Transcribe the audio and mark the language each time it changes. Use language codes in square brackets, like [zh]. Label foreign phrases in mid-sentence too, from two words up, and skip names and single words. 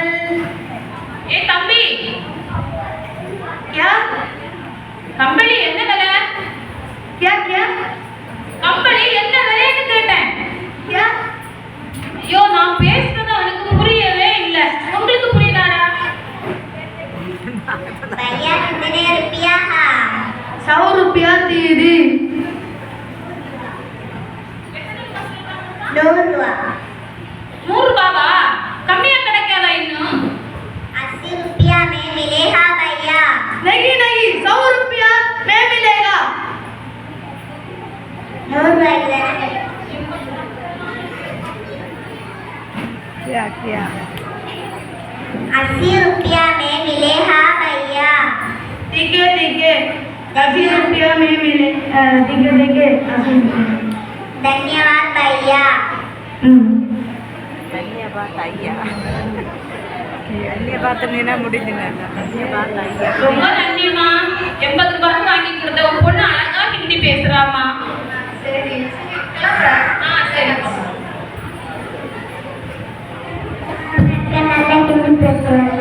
[ta] ஏ தம்பி, [hi] क्या [ta] கம்பளி என்ன விலை? [hi] क्या क्या [ta] கம்பளி என்ன விலைன்னு கேட்டேன். [hi] क्या? [ta] ஐயோ, நான் பேசுறது அவனுக்கு புரியவே இல்ல. உங்களுக்கு புரியுதாடா? [hi] भैया कितने रुपया है? 100 रुपया दीदी. 100 रुपया. [ta] 100 ரூபாவா? கம்மியா கிடைக்காதா இன்னும்? [hi] 80 रुपया में मिलेगा भैया. नहीं नहीं, 100 रुपया में मिलेगा. 100 रुपया. क्या 80 रुपया में मिलेगा भैया. ठीक है 80 रुपया में मिले. ठीक है 80 रुपया. धन्यवाद भैया. [ta] धन्यवाद ஐயா. धन्यवाद நீனா முடிஞ்சினா. धन्यवाद ஐயா. ரொம்ப நன்றிமா. 80 ரூபாய் வாங்கி கொடுத்த உன் பொண்ணு அழகா ஹிந்தி பேசுறாமா. சரி. சரி. நல்லா ஹிந்தி பேசுவாங்க.